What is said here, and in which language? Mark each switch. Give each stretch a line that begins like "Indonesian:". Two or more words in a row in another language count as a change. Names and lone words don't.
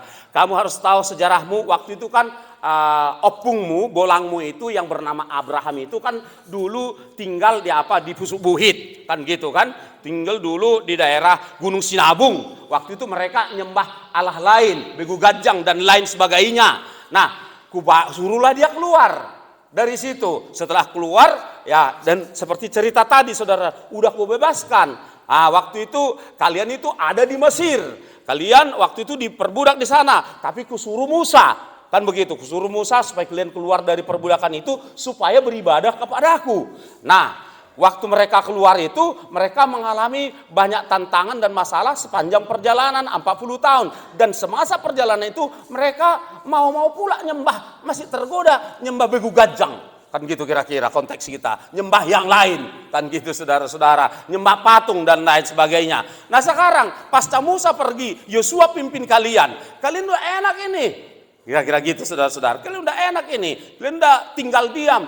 Indonesian: Kamu harus tahu sejarahmu. Waktu itu kan opungmu, bolangmu itu yang bernama Abraham itu kan dulu tinggal di Pusuk Buhit, kan gitu kan. Tinggal dulu di daerah Gunung Sinabung. Waktu itu mereka nyembah Allah lain, begu gajang dan lain sebagainya. Nah, suruhlah dia keluar dari situ. Setelah keluar ya, dan seperti cerita tadi saudara, udah kubebaskan. Waktu itu kalian itu ada di Mesir. Kalian waktu itu diperbudak di sana, tapi kusuruh Musa. Kan begitu, suruh Musa supaya kalian keluar dari perbudakan itu supaya beribadah kepadaku. Nah, waktu mereka keluar itu, mereka mengalami banyak tantangan dan masalah sepanjang perjalanan 40 tahun. Dan semasa perjalanan itu mereka mau pula nyembah, masih tergoda nyembah begu gajang. Kan gitu kira-kira konteks kita. Nyembah yang lain, kan gitu saudara-saudara. Nyembah patung dan lain sebagainya. Nah sekarang, pasca Musa pergi, Yosua pimpin kalian. Kalian udah enak ini. Kira-kira gitu saudara-saudara. Kalian udah enak ini. Kalian udah tinggal diam.